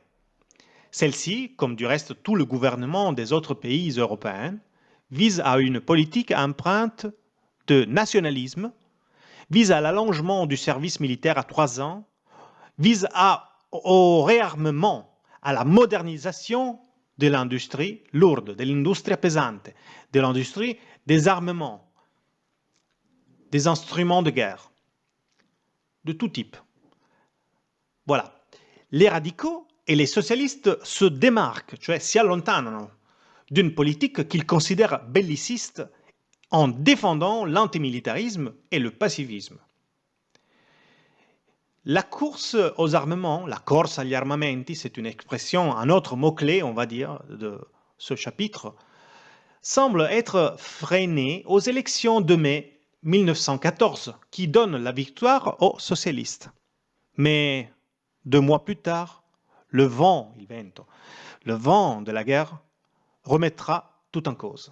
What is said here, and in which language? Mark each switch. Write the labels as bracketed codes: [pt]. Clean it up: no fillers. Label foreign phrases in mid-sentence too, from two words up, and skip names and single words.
[fr] Celle-ci, comme du reste tout le gouvernement des autres pays européens, vise à une politique empreinte de nationalisme, vise à l'allongement du service militaire à 3 ans, vise au réarmement, à la modernisation de l'industrie lourde, de l'industrie pesante, de l'industrie des armements, des instruments de guerre, de tout type. Voilà. Les radicaux et les socialistes se démarquent, [it] cioè si allontanano [fr] d'une politique qu'ils considèrent belliciste en défendant l'antimilitarisme et le pacifisme. La course aux armements, [it] la corsa agli armamenti, [fr] c'est une expression, un autre mot-clé, on va dire, de ce chapitre, semble être freinée aux élections de mai 1914, qui donnent la victoire aux socialistes. Mais 2 mois plus tard, le vent de la guerre remettra tout en cause.